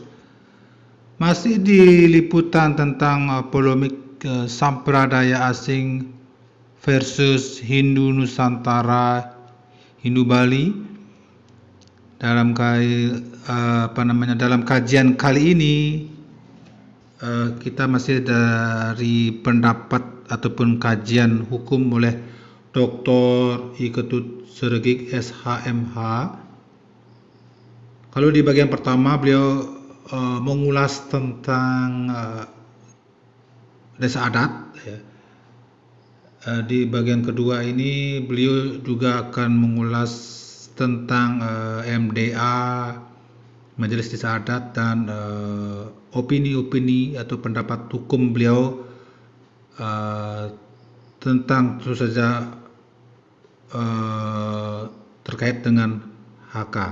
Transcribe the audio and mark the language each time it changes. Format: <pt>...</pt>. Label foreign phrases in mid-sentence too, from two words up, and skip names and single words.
<id>Masih di liputan tentang polemik sampradaya asing versus Hindu Nusantara, Hindu Bali. Dalam dalam kajian kali ini kita masih dari pendapat ataupun kajian hukum oleh Dr. I. Ketut Seregik SHMH. Kalau di bagian pertama beliau mengulas tentang desa adat, ya. Di bagian kedua ini beliau juga akan mengulas tentang MDA, Majelis Desa Adat, dan opini-opini atau pendapat hukum beliau tentang tentu saja terkait dengan HK.</id>